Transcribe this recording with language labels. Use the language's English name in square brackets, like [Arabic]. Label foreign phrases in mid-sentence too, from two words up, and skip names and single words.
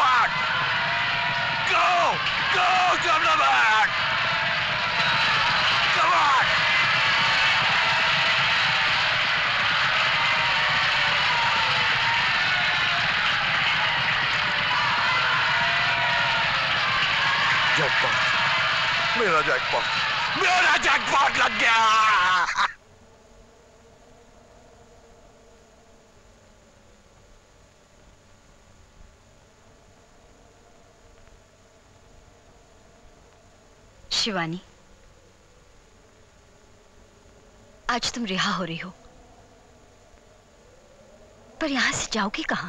[English] Come on! Don't come to back! Come on! Jackpot! [Hindi] मेरा जैकपॉट लग गया। शिवानी, आज तुम रिहा हो रही हो, पर यहां से जाओगी कहां?